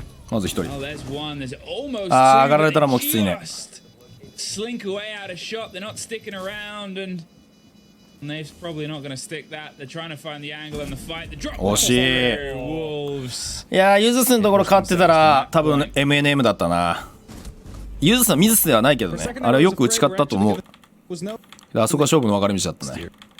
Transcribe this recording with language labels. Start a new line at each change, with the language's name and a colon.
Japanese: まず一人。ああ、上がられたらもうきついね。
English: Slink away out a shot. They're not sticking around, and they're probably not going to stick that. They're trying to find the angle in the fight. The drop.
Japanese: 惜しい。いやー、ユズスのところ勝ってたら多分 MNM だったな。ユズスはミスではないけどね。あれはよく打ち勝ったと思う。あそこは勝負の分かれ道だったね。